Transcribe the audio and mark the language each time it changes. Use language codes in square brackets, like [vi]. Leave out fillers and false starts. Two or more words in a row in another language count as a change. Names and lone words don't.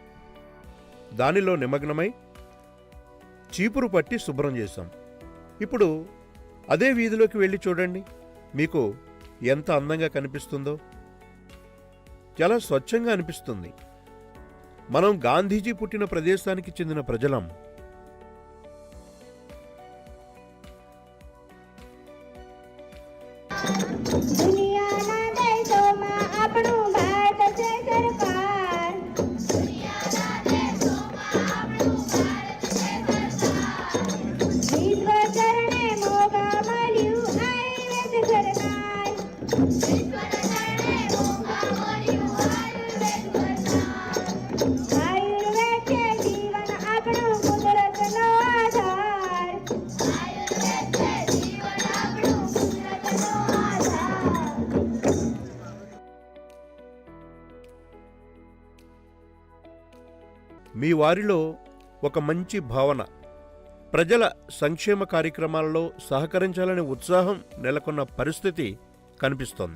[te] దానిలో నిమగ్నమై చీపురు పట్టి శుభ్రం చేశాం. ఇప్పుడు అదే వీధిలోకి వెళ్ళి చూడండి, మీకు ఎంత అందంగా కనిపిస్తుందో. చాలా స్వచ్ఛంగా అనిపిస్తుంది. మనం గాంధీజీ పుట్టిన ప్రదేశానికి చెందిన ప్రజలం. [gu] દુનિયાના દેશોમાં આપણું ભારત છે સરકાર. વિશ્વ ચરણે મોગા મળ્યું આયુર્વેદ સરકાર. આયુર્વેદ છે જીવન આપણું કુદરતનો આધાર. [te] మీ వారిలో ఒక మంచి భావన, ప్రజల సంక్షేమ కార్యక్రమాలలో సహకరించాలనే ఉత్సాహం నెలకొన్న పరిస్థితి కనిపిస్తోంది.